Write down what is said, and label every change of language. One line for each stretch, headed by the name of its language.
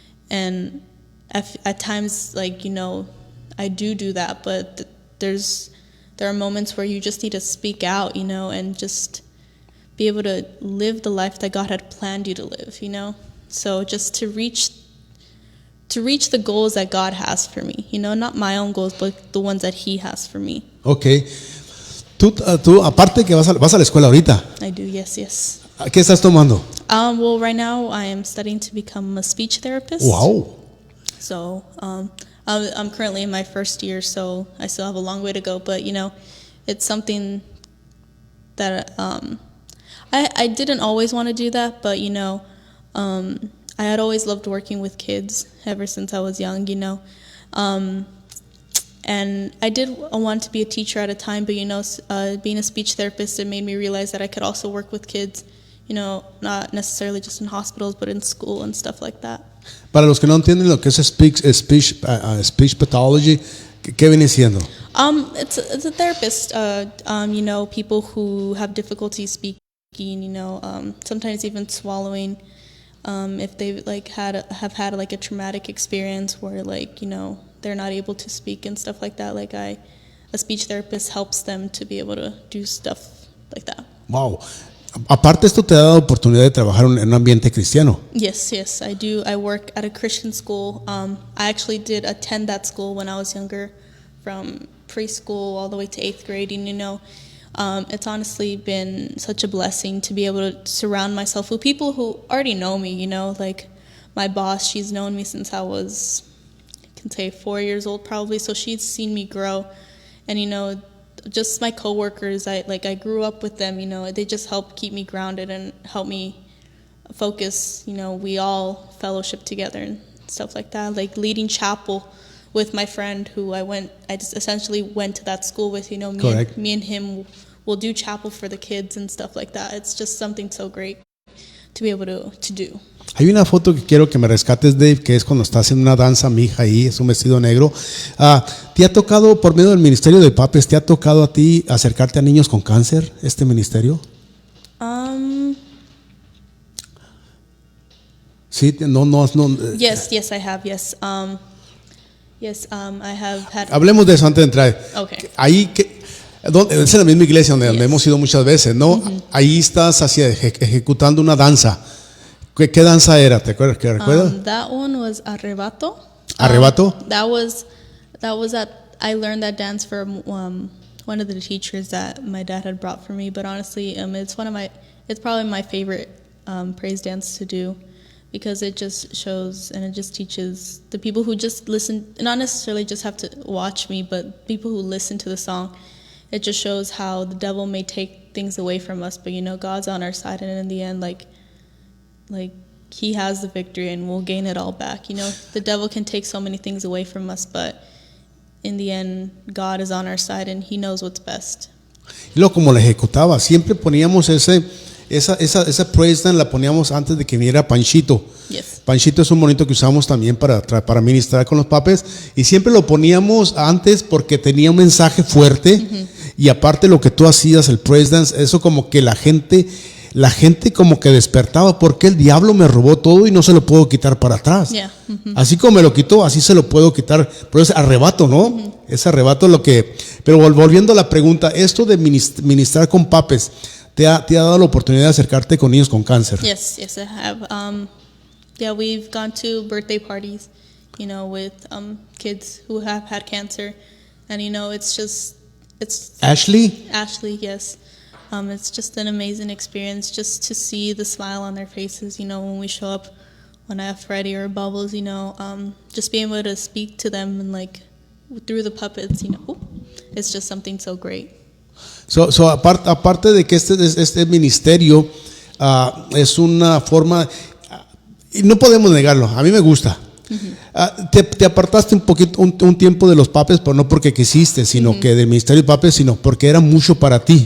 English: And at times, like, you know, I do that, but there are moments where you just need to speak out, you know, and just be able to live the life that God had planned you to live, you know. So just to reach the goals that God has for me, you know, not my own goals, but the ones that He has for me. Okay.
Spanish: Tú aparte que vas a la escuela ahorita.
English: I do, yes.
Spanish: ¿Qué estás tomando?
English: Well, right now I am studying to become a speech therapist. Wow. So, I'm currently in my first year, so I still have a long way to go. But, you know, it's something that I didn't always want to do that, but, you know, I had always loved working with kids ever since I was young, you know. And I did want to be a teacher at a time, but, you know, being a speech therapist, it made me realize that I could also work with kids, you know, not necessarily just in hospitals, but in school and stuff like that.
Spanish: Para los que no entienden lo que es speech pathology, ¿qué viene siendo?
English: It's a therapist, you know, people who have difficulty speaking, you know, sometimes even swallowing, if they have had like a traumatic experience where, like, you know, they're not able to speak and stuff like that. Like a speech therapist helps them to be able to do stuff like that. Wow.
Spanish: Aparte, esto te ha dado oportunidad de trabajar en un ambiente cristiano.
English: Yes, I do. I work at a Christian school. I actually did attend that school when I was younger, from preschool all the way to 8th grade. And, you know, it's honestly been such a blessing to be able to surround myself with people who already know me, you know. Like my boss, she's known me since I was, I can say 4 years old probably, so she's seen me grow. And, you know, just my coworkers, I grew up with them, you know, they just help keep me grounded and help me focus. You know, we all fellowship together and stuff like that, like leading chapel with my friend who I just essentially went to that school with, you know, me and him will do chapel for the kids and stuff like that. It's just something so great to be able to do.
Spanish: Hay una foto que quiero que me rescates, Dave, que es cuando está haciendo una danza mi hija ahí, es un vestido negro. ¿Te ha tocado, por medio del ministerio de papes, te ha tocado a ti acercarte a niños con cáncer, este ministerio? Sí, no.
English: Yes, I have, yes. I have had...
Spanish: Hablemos de eso antes de entrar.
English: Okay.
Spanish: Ahí, es en la misma iglesia donde hemos ido muchas veces, ¿no? Uh-huh. Ahí estás ejecutando una danza. ¿Qué danza era? ¿Te recuerdas?
English: That one was Arrebato.
Spanish: ¿Arrebato?
English: That was I learned that dance from one of the teachers that my dad had brought for me. But honestly, it's probably my favorite praise dance to do, because it just shows and it just teaches the people who just listen, not necessarily just have to watch me, but people who listen to the song. It just shows how the devil may take things away from us, but, you know, God's on our side, and in the end, like He has the victory and we'll gain it all back. You know, the devil can take so many things away from us, but in the end, God is on our side and He knows what's best.
Spanish: Y luego, como la ejecutaba, siempre poníamos esa praise dance, la poníamos antes de que viniera Panchito.
English: Yes.
Spanish: Panchito es un monito que usamos también para ministrar con los papes, y siempre lo poníamos antes porque tenía un mensaje fuerte. Uh-huh. Y aparte lo que tú hacías, el praise dance, eso como que la gente como que despertaba, porque el diablo me robó todo y no se lo puedo quitar para atrás.
English: Yeah. Uh-huh.
Spanish: Así como me lo quitó, así se lo puedo quitar. Pero es arrebato, ¿no? Uh-huh. Es arrebato lo que... Pero volviendo a la pregunta, esto de ministrar con papes, te ha dado la oportunidad de acercarte con niños con cáncer.
English: Yes, I have. Yeah, we've gone to birthday parties, with kids who have had cancer, and it's Ashley, yes. It's just an amazing experience just to see the smile on their faces, when we show up, when I have Freddie or Bubbles, just being able to speak to them and through the puppets, it's just something so great.
Spanish: So aparte de que este ministerio es una forma, y no podemos negarlo, a mí me gusta. Te apartaste un poquito, un tiempo de los papes, pero no porque quisiste, sino que del ministerio de papes, sino porque era mucho para ti.